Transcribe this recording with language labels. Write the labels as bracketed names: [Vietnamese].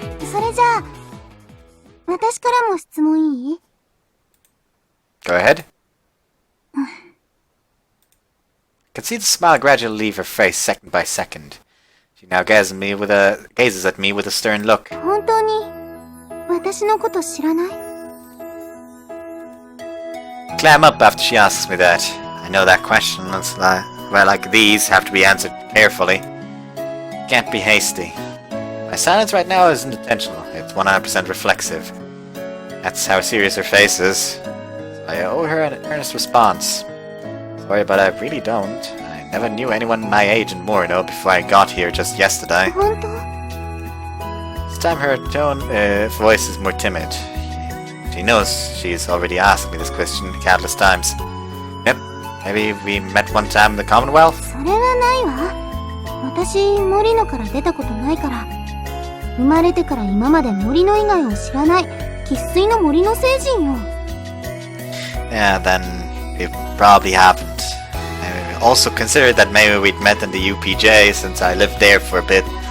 [Japanese] それじゃあ、私からも質問いい？ [English] Go ahead. I can see the smile gradually leave her face second by second. She now gazes at me with a stern look. [Japanese] 本当に私のこと知らない？ [English] Clam up after she asks me that. I know that questions like these have to be answered carefully. Can't be hasty. My silence right now isn't intentional. It's 100% reflexive. That's how serious her face is. So I owe her an earnest response. Sorry, but I really don't. I never knew anyone my age in Morino before I got here just yesterday. [Japanese] 本当？ [English] This time her voice is more timid. She knows she's already asked me this question countless times. Yep, maybe we met one time in the Commonwealth? [Japanese] それはないわ。私、森野から出たことないから。生まれてから今まで森野以外を知らない生粋の森野星人よ。 [English] Yeah, then it probably happened. I also considered that maybe we'd met in the UPJ since I lived there for a bit.